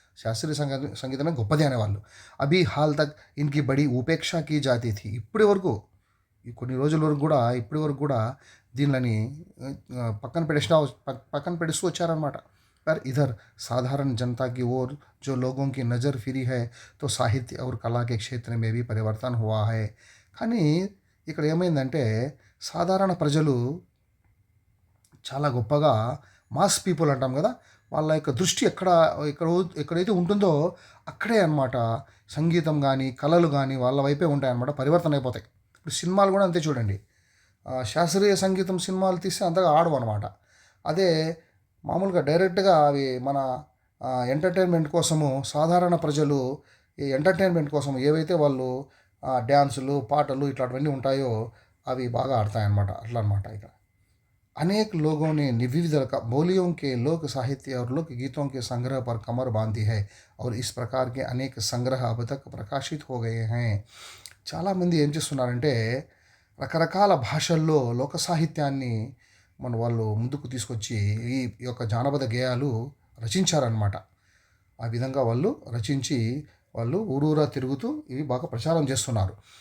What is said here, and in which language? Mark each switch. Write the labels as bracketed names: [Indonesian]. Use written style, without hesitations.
[Telugu] శాస్త్రీయ సంగీతమే గొప్పది అనేవాళ్ళు. [Hindi] అభి హాల్ తక్ ఇన్కి బడి ఉపేక్ష కీ జాతీ థీ. [Telugu] ఇప్పటి వరకు, ఈ కొన్ని రోజుల వరకు కూడా, ఇప్పటి వరకు కూడా దీనిని పక్కన పెడుస్తూ వచ్చారనమాట. [Hindi] पर इधर साधारण जनता की ओर जो लोगों की नज़र फिरी है तो साहित्य और कला के क्षेत्र में भी परिवर्तन हुआ है. [Telugu] కానీ ఇక్కడ ఏమైందంటే సాధారణ ప్రజలు చాలా గొప్పగా, [English] mass people [Telugu] అంటాం కదా, వాళ్ళ యొక్క దృష్టి ఎక్కడైతే ఉంటుందో అక్కడే అనమాట సంగీతం కానీ, కళలు కానీ వాళ్ళ వైపే ఉంటాయన్నమాట, పరివర్తన అయిపోతాయి. ఇప్పుడు సినిమాలు కూడా అంతే చూడండి. శాస్త్రీయ సంగీతం సినిమాలు తీస్తే అంతగా ఆడవు అనమాట. అదే మామూలుగా డైరెక్ట్గా అవి మన ఎంటర్టైన్మెంట్ కోసము, సాధారణ ప్రజలు ఈ ఎంటర్టైన్మెంట్ కోసం ఏవైతే వాళ్ళు డ్యాన్సులు, పాటలు ఇట్లాంటివన్నీ ఉంటాయో అవి బాగా ఆడతాయన్నమాట. అట్లా అనమాట. ఇక [Hindi] अनेक लोगों ने विविध बोलियों के लोक साहित्य और लोक गीतों के संग्रह पर कमर बांधी है और इस प्रकार के अनेक संग्रह अब तक प्रकाशित हो गए हैं. [Telugu] చాలామంది ఏం చేస్తున్నారంటే రకరకాల భాషల్లో లోక సాహిత్యాన్ని మన వాళ్ళు ముందుకు తీసుకొచ్చి ఈ యొక్క జానపద గేయాలు రచించారనమాట. ఆ విధంగా వాళ్ళు రచించి వాళ్ళు ఊరూరా తిరుగుతూ ఇవి బాగా ప్రచారం చేస్తున్నారు.